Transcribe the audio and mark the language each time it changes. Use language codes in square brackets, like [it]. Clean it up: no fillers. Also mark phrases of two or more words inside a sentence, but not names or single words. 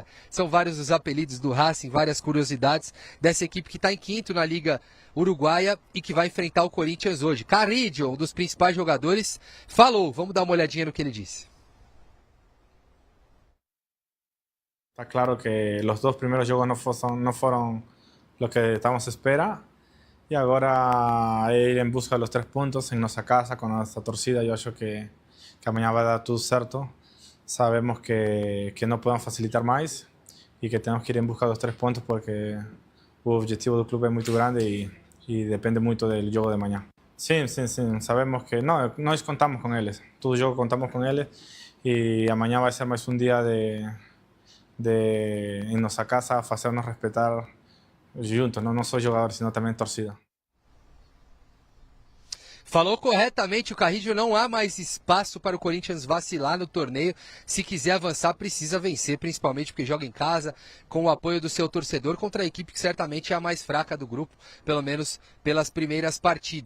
[pt] São vários os apelidos do Racing, várias curiosidades dessa equipe que está em quinto na Liga Uruguaia e que vai enfrentar o Corinthians hoje. Carrillo, um dos principais jogadores, falou. Vamos dar uma olhadinha no que ele disse. [es] Está claro que los 2 [pt] primeiros jogos [es] no foram lo que estamos a esperar. Y ahora ir en busca de los 3 puntos en nuestra casa con nuestra torcida. [pt] Yo acho que amanhã vai dar tudo certo. [es] Sabemos que no podemos facilitar más y que tenemos que ir en busca de los 3 puntos porque [pt] o objetivo [es] del club es muy grande y depende mucho del juego de mañana. Sí, sabemos que nós contamos con ellos. [pt] Todo jogo [es] contamos con ellos y [pt] amanhã vai ser mais [es] un día en nuestra casa hacernos respetar juntos, [pt] não só jogadores, sino também torcida. Falou corretamente o Carrillo, não há mais espaço para o Corinthians vacilar no torneio. Se quiser avançar, precisa vencer, principalmente porque joga em casa, com o apoio do seu torcedor, contra a equipe que certamente é a mais fraca do grupo, pelo menos pelas primeiras partidas.